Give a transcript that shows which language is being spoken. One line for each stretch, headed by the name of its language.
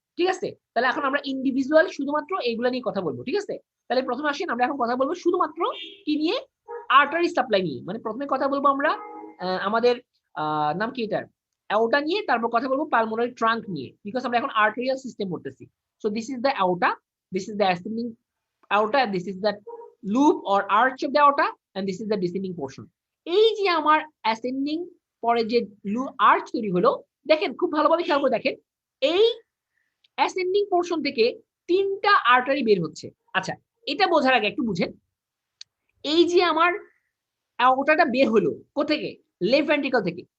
Bangla: ঠিক আছে, তাহলে এখন আমরা ইন্ডিভিজুয়াল শুধুমাত্র এইগুলো নিয়ে কথা বলবো। ঠিক আছে, তাহলে প্রথমে আসেন আমরা এখন কথা বলবো শুধুমাত্র কি নিয়ে, আর্টারি সাপ্লাই নিয়ে। মানে প্রথমে কথা বলবো আমরা আমাদের নাম কি এটার, অ্যাওটা নিয়ে তারপর কথা বলবো পালমোনারি ট্রাঙ্ক নিয়ে, বিকজ আমরা এখন আর্টেরিয়াল সিস্টেম পড়তেছি।
English: So this is the aorta, this is the ascending aorta, and this is the loop or arch of the aorta, and this is the descending portion.
Bangla: এই যে আমার অ্যাসেন্ডিং পরে যে arch তৈরি হলো, দেখেন খুব ভালোভাবে খেয়াল করে দেখেন, এই অ্যাসেন্ডিং পোর্শন থেকে তিনটা আর্টারি বের হচ্ছে। আচ্ছা, এটা বোঝার আগে একটু বুঝেন, এই যে আমার অ্যাওর্টাটা বের হলো কোথেকে, লেফট ভেন্ট্রিকল থেকে।